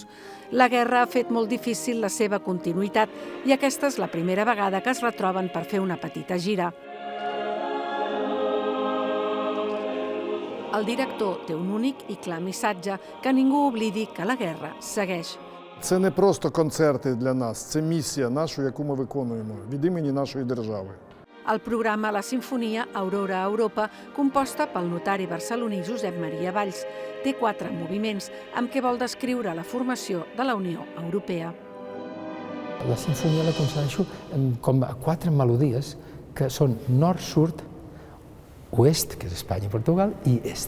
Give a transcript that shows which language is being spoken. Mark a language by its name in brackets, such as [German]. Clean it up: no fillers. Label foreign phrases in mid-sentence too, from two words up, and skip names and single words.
[Catalan] La guerra ha fet molt difícil la seva continuïtat i aquesta és la primera vegada que es retroben per fer una petita gira. El director té un únic i clar missatge, que ningú oblidi que la guerra segueix. [Ukrainian] Це не просто концерти для нас, це місія нашу, яку ми виконуємо від імені нашої держави. [Catalan] El programa La Simfonia Aurora Europa, composta pel notari barceloní Josep Maria Valls, té 4 moviments amb què vol descriure la formació de la Unió Europea. La sinfonia la concebeixo com a 4 melodies que són nord-sud, oest, que és Espanya i Portugal, i est.